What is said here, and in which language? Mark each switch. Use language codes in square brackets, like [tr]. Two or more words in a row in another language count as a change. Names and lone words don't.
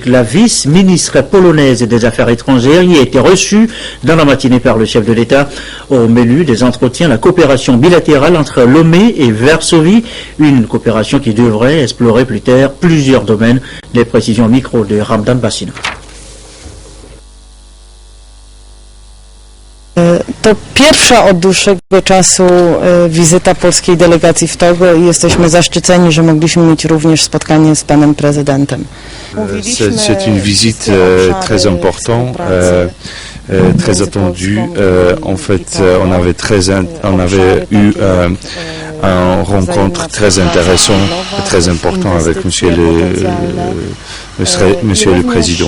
[fr] La vice-ministre polonaise des Affaires étrangères y a été reçue dans la matinée par le chef de l'État. Au menu des entretiens, la coopération bilatérale entre Lomé et Varsovie, une coopération qui devrait explorer plus tard plusieurs domaines. Les précisions au micro de Ramdan Bassina. [pl] To pierwsza od dłuższego czasu wizyta polskiej delegacji w Togo i jesteśmy zaszczyceni, że mogliśmy mieć również spotkanie z panem prezydentem. [fr] C'est une visite très importante, très attendue. En fait, on avait eu une rencontre très intéressante et très importante avec Monsieur le Président.